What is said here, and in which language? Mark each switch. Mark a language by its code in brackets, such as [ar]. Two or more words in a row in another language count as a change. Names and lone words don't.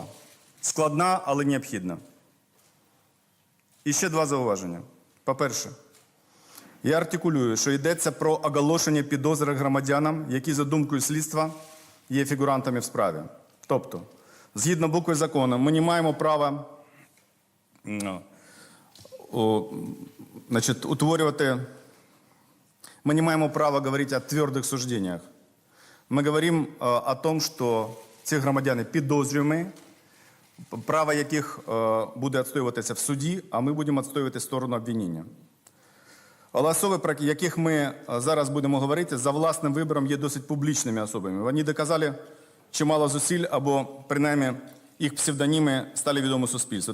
[uk] Складна, але необхідна. І ще два зауваження. По-перше, я артикулюю, що йдеться про оголошення підозри громадянам, які, за думкою слідства, є фігурантами в справі. Тобто, згідно букви закону, ми не маємо права [ru] мы не имеем права говорить о твердых суждениях. Мы говорим о том, что [uk] ці громадяни підозрюємо, право яких буде відстоюватися в суді, а ми будемо відстоювати сторону обвинення. Але особи, про яких ми зараз будемо говорити, за власним вибором є досить публічними особами. Вони доказали чимало зусиль, або принаймні їх псевдоніми стали відомі суспільству.